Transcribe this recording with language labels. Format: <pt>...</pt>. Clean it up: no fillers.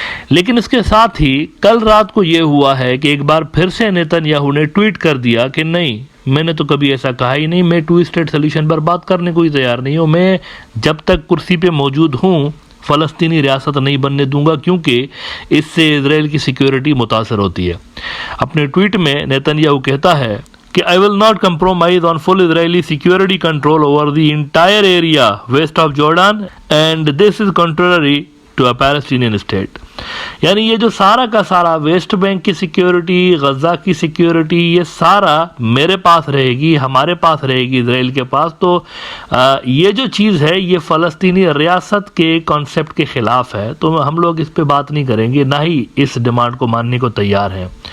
<ur>لیکن اس کے ساتھ ہی کل رات کو یہ ہوا ہے کہ ایک بار پھر سے نیتن یاہو نے ٹویٹ کر دیا کہ نہیں، میں نے تو کبھی ایسا کہا ہی نہیں، میں 2 اسٹیٹ سلیوشن پر بات کرنے کو ہی تیار نہیں ہوں، میں جب تک کرسی پہ موجود ہوں فلسطینی ریاست نہیں بننے دوں گا کیونکہ اس سے اسرائیل کی سیکیورٹی متاثر ہوتی ہے. اپنے ٹویٹ میں نیتن یاہو کہتا ہے کہ</ur> <en>I will not compromise on full Israeli security control over the entire area west of Jordan and this is contrary to a Palestinian state.</en> <ur>یعنی یہ جو سارا کا سارا ویسٹ بینک کی سیکیورٹی، غزہ کی سیکیورٹی، یہ سارا میرے پاس رہے گی، ہمارے پاس رہے گی، اسرائیل کے پاس. تو یہ جو چیز ہے یہ فلسطینی ریاست کے کانسیپٹ کے خلاف ہے، تو ہم لوگ اس پہ بات نہیں کریں گے، نہ ہی اس ڈیمانڈ کو ماننے کو تیار ہیں.</ur>